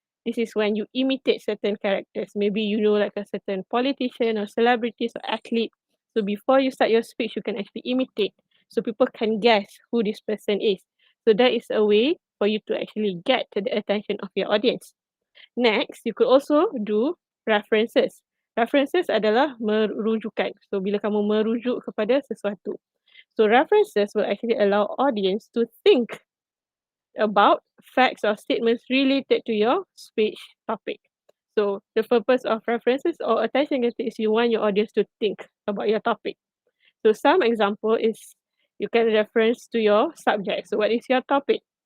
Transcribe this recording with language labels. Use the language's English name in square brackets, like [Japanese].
[English] This is when you imitate certain characters. Maybe you know like a certain politician or celebrities or athlete. So before you start your speech, you can actually imitate. So people can guess who this person is. So that is a way for you to actually get to the attention of your audience. Next, you could also do references. [Malay] References adalah merujukan. So bila kamu merujuk kepada sesuatu. [English] So references will actually allow audience to think about facts or statements related to your speech topic. So the purpose of references or attention getter is you want your audience to think about your topic. So some example is you can reference to your subject. So what is your topic?